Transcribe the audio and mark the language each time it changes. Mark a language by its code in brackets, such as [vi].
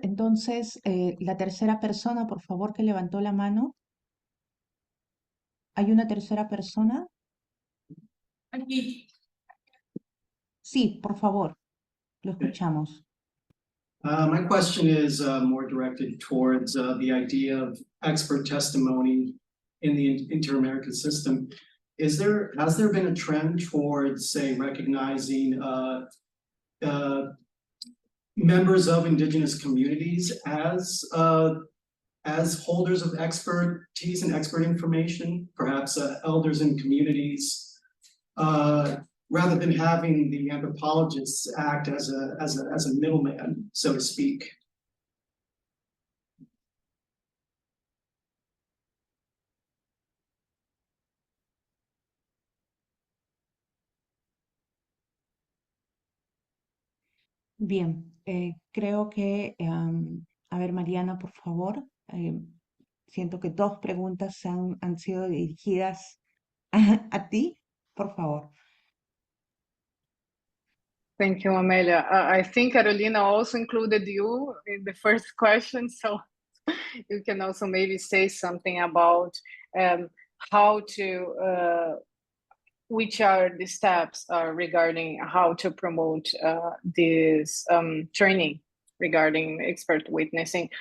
[es] Entonces, la tercera persona, por favor, que levantó la mano. ¿Hay una tercera persona? Aquí. Sí, por favor, lo escuchamos. [en] My question is more directed towards the idea of expert testimony in the Inter-American system. Has there been a trend towards, say, recognizing members of Indigenous communities as holders of expertise and expert information, perhaps elders in communities, rather than having the anthropologists act as a middleman, so to speak? [es] Bien, creo que, a ver, Mariana, por favor, siento que 2 preguntas han sido dirigidas a ti, por favor. [en] Thank you, Amelia. I think Carolina also included you in the first question, so you can also maybe say something about how to which are the steps regarding how to promote this training regarding expert witnessing.